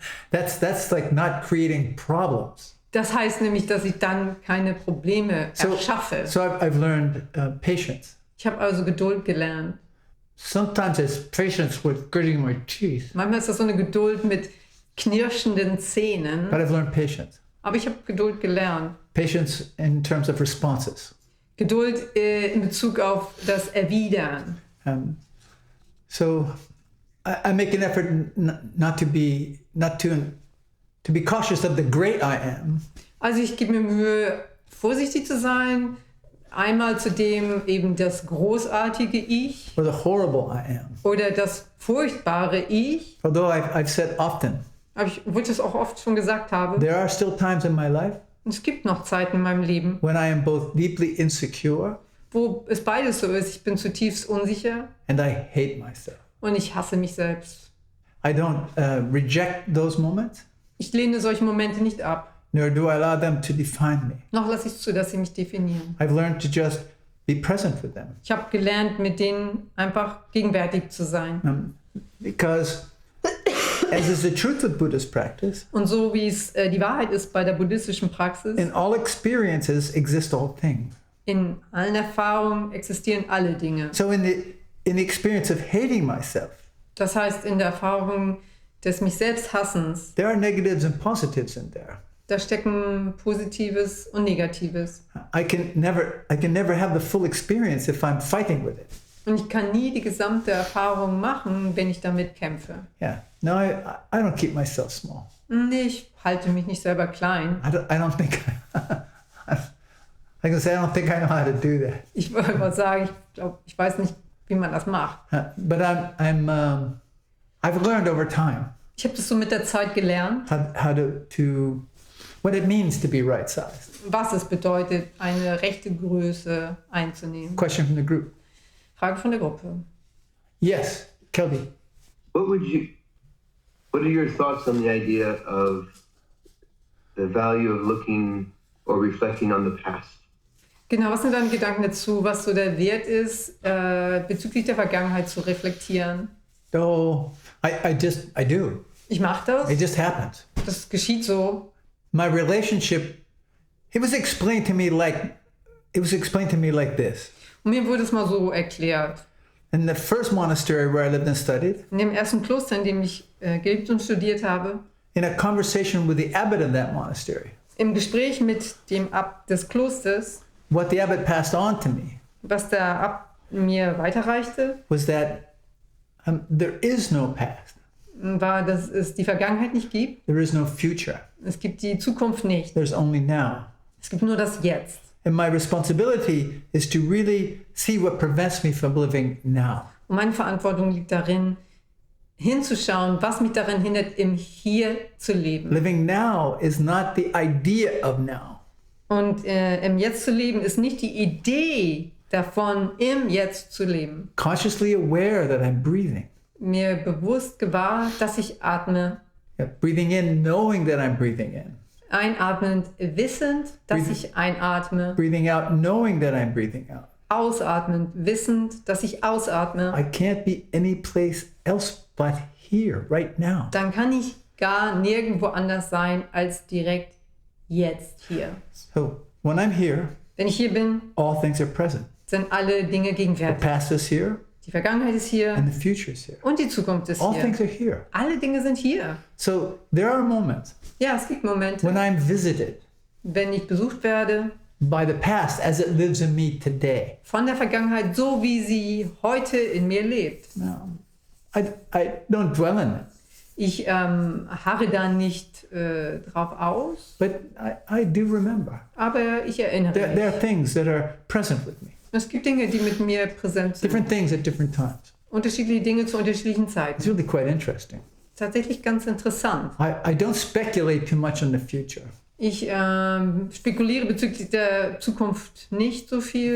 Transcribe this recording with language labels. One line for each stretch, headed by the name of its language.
English: That's like not creating problems.
German: Das heißt nämlich, dass ich dann keine Probleme erschaffe.
English: So I've learned patience.
German: Ich habe also Geduld gelernt.
English: Sometimes it's patience with gritting my teeth,
German: Manchmal ist das so eine Geduld mit knirschenden Zähnen.
English: but I've learned patience.
German: Aber ich habe Geduld gelernt.
English: Patience in terms of responses.
German: Geduld in Bezug auf das Erwidern.
English: So I make an effort not to be cautious of the great I am,
German: Also ich gebe mir Mühe, vorsichtig zu sein. Einmal zu dem eben das großartige Ich
English: or the horrible I am.
German: oder das furchtbare Ich.
English: Although I've said often,
German: Obwohl ich das auch oft schon gesagt habe.
English: there are still times in my life
German: Und es gibt noch Zeiten in meinem Leben,
English: when I am both deeply insecure
German: wo es beides so ist. Ich bin zutiefst unsicher
English: and I hate myself.
German: und ich hasse mich selbst.
English: I don't reject those moments,
German: Ich lehne solche Momente nicht ab.
English: nor do I allow them to define me.
German: Noch lasse ich zu, dass sie mich definieren.
English: I've learned to just be present with them.
German: Ich habe gelernt, mit denen einfach gegenwärtig zu sein.
English: Because as is the truth of Buddhist practice,
German: Und so wie es die Wahrheit ist bei der buddhistischen Praxis,
English: in all experiences exist all things.
German: in allen Erfahrungen existieren alle Dinge.
English: So in the experience of hating myself,
German: Das heißt, in der Erfahrung des mich selbst Hassens,
English: there are negatives and positives in there.
German: da stecken Positives und Negatives.
English: I can never have the full experience if I'm fighting with it.
German: Und ich kann nie die gesamte Erfahrung machen, wenn ich damit kämpfe.
English: Yeah. No, I don't keep myself small.
German: Nee, ich halte mich nicht selber klein.
English: I don't think I know how to do that.
German: Ich wollte mal sagen, ich weiß nicht, wie man das macht.
English: But I've learned over time
German: Ich habe das so mit der Zeit gelernt,
English: how to what it means to be right-sized.
German: was es bedeutet, eine rechte Größe einzunehmen.
English: Question from the group.
German: Frage von der Gruppe.
English: Yes, Kelby. What are your thoughts on the idea of the value of looking or reflecting on the past?
German: Genau, was sind deine Gedanken dazu, was so der Wert ist, bezüglich der Vergangenheit zu reflektieren?
English: Oh, I do.
German: Ich mache das.
English: It just happens.
German: Das geschieht so.
English: My relationship, it was explained to me like this.
German: Und mir wurde es mal so erklärt.
English: In the first monastery where I lived and studied,
German: In dem ersten Kloster, in dem ich gelebt und studiert habe,
English: in a conversation with the abbot of that monastery,
German: im Gespräch mit dem Abt des Klosters,
English: what the abbot passed on to me
German: was der Abt mir weiterreichte,
English: was that There is no past.
German: war, dass es die Vergangenheit nicht gibt.
English: There is no future.
German: Es gibt die Zukunft nicht.
English: There's only now.
German: Es gibt nur das Jetzt.
English: And my responsibility is to really see what prevents me from living now.
German: Und meine Verantwortung liegt darin, hinzuschauen, was mich daran hindert, im Hier zu leben.
English: Living now is not the idea of now.
German: Und im Jetzt zu leben ist nicht die Idee davon, im Jetzt zu leben.
English: Consciously aware that I'm breathing.
German: Mir bewusst gewahr, dass ich atme.
English: Yeah, breathing in, knowing that I'm breathing in.
German: Einatmend, wissend, dass ich einatme.
English: Breathing out, knowing that I'm breathing out.
German: Ausatmend, wissend, dass ich ausatme.
English: I can't be any place else but here, right now.
German: Dann kann ich gar nirgendwo anders sein als direkt jetzt hier.
English: So when I'm here,
German: Wenn ich hier bin,
English: all things are present.
German: sind alle Dinge
English: The
German: gegenwärtig.
English: past is here
German: Die Vergangenheit ist hier
English: and the future is here.
German: und die Zukunft ist
English: All things
German: hier.
English: are here.
German: Alle Dinge sind hier.
English: So there are moments
German: Ja, es gibt Momente,
English: when I'm visited
German: wenn ich besucht werde
English: by the past as it lives in me today.
German: von der Vergangenheit, so wie sie heute in mir lebt.
English: Now, I don't dwell in it,
German: Ich harre da nicht drauf aus,
English: but I do remember.
German: aber ich erinnere
English: There are
German: mich.
English: things that are present with me.
German: Es gibt Dinge, die mit mir präsent sind.
English: Different things at different times.
German: Unterschiedliche Dinge zu unterschiedlichen
English: It's
German: Zeiten.
English: really quite interesting.
German: Tatsächlich ganz interessant.
English: I don't speculate too much on the future
German: Ich spekuliere bezüglich der Zukunft nicht so viel,